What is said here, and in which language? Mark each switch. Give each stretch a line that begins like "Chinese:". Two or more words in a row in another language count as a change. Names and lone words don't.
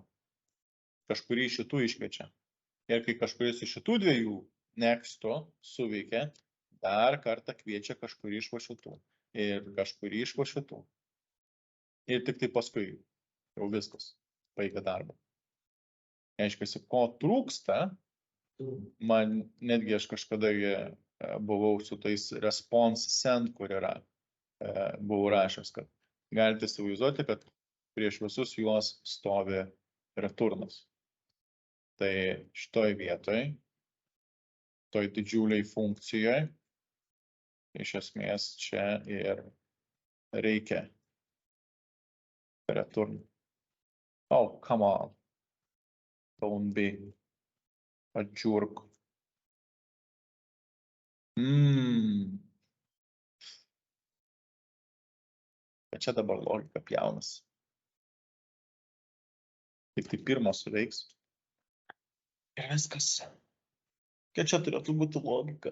Lithuanian: Kažkurį iš šitų iškviečia. Ir kai kažkuris iš šitų dviejų nexto suveikia, dar kartą kviečia kažkurį iš va šitų. Ir kažkurį iš va šitų. Ir tik tai paskui jau viskas, baigia darbą. Aiškiai, ko trūksta, man netgi aš kažkada buvau su tais
English: response send,
Lithuanian: kur yra, buvau rašęs, kad galite įsivaizduoti, kad prieš visus juos stovi returnas. Tai šitoj vietoj, toj didžiuliai funkcijoje, iš esmės čia ir reikia return.
English: Oh, come on. Don't be a jerk.
Lithuanian: Bet čia dabar logika pjaunas. Tik tai pirmas suveiks. Ir viskas. Kad čia turėtų būti logika.